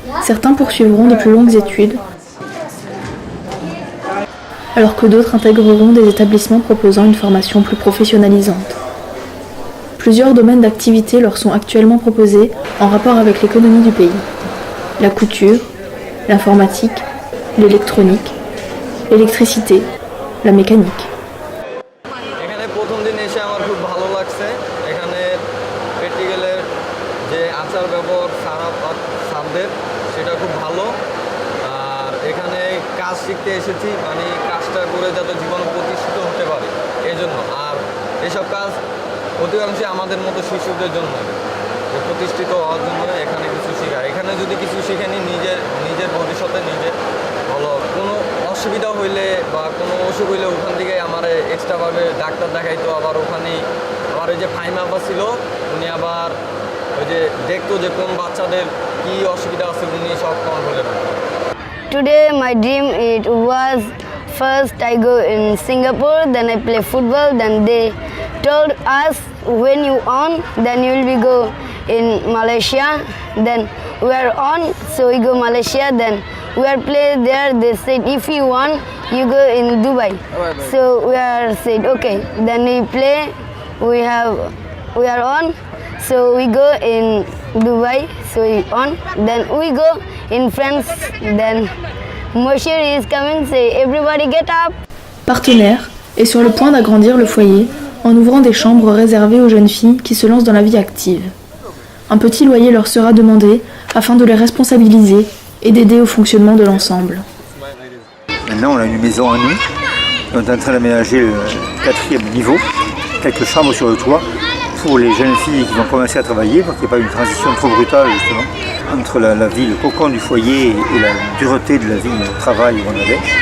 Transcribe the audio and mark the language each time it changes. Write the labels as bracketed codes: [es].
[fr] Certains poursuivront de plus longues études, alors que d'autres intégreront des établissements proposant une formation plus professionnalisante. Plusieurs domaines d'activité leur sont actuellement proposés en rapport avec l'économie du pays. La couture, l'informatique, l'électronique, l'électricité, la mécanique. [bn] এখানে প্রথম দিন এসে আমার খুব ভালো লাগছে। এখানে প্র্যাকটিক্যালের যে আচার ব্যবহার স্যারদের সেটা খুব ভালো। আর এখানে কাজ শিখতে এসেছি, মানে কাজটা করে যাতে জীবনে প্রতিষ্ঠিত হতে পারে এই জন্য। আর এসব কাজ অধিকাংশই আমাদের মতো শিশুদের জন্য প্রতিষ্ঠিত হওয়ার জন্য এখানে কিছু শেখা। এখানে যদি কিছু শিখে নিই নিজের ভবিষ্যতে নিজে ভালো হবে। কোনো অসুবিধা হইলে বা কোনো অসুখ হইলে ওখান থেকে আমার এক্সট্রাভাবে ডাক্তার দেখাইতো। আবার ওখানেই আবার ওই যে ফাইমা আব্বা ছিল, উনি আবার ওই যে দেখতো যে কোন বাচ্চাদের কী অসুবিধা আছে, উনি সব কন্ট্রোলে রাখতো। [en] Today my dream it was first I go in Singapore, then I play football, then they told us when you on then you will be go in Malaysia, then we are on, so we go Malaysia, then we are play there. They said if you want you go in Dubai, so we are said okay, then we play, we are on, so we go in Dubai, so we on, then we go in France, then Mosher is coming, say everybody get up. [fr] Partenaire est sur le point d'agrandir le foyer en ouvrant des chambres réservées aux jeunes filles qui se lancent dans la vie active. Un petit loyer leur sera demandé afin de les responsabiliser et d'aider au fonctionnement de l'ensemble. Maintenant, on a une maison à nous. On est en train d'aménager le 4e niveau, quelques chambres sur le toit pour les jeunes filles qui vont commencer à travailler, pour qu'il n'y ait pas une transition trop brutale justement entre la vie, le cocon du foyer et la dureté de la vie de travail où on avait.